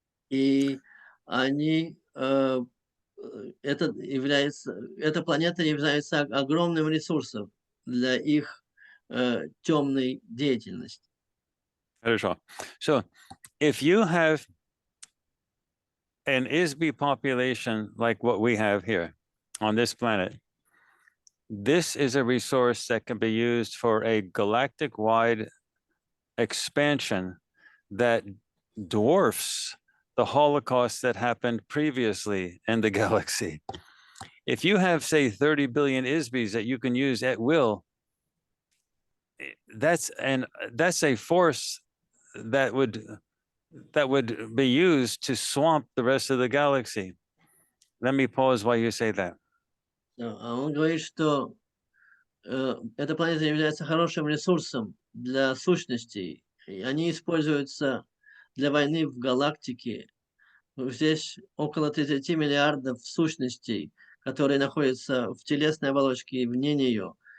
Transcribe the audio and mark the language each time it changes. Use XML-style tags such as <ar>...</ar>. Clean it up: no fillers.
<ru>И они, эта планета является огромным ресурсом для их темной деятельности. Хорошо.</ru> <en>So, if you have an ISB population like what we have here on this planet, this is a resource that can be used for a galactic-wide expansion that dwarfs the Holocaust that happened previously in the galaxy. If you have, say, 30 billion ISBs that you can use at will, that's a force that would be used to swamp the rest of the galaxy. Let me pause while you say that.</en> <ru>Он говорит, что эта планета является хорошим ресурсом для сущностей. И они используются для войны в галактике. Здесь около 30 миллиардов сущностей, которые находятся в телесной оболочке и вне нее.</ru>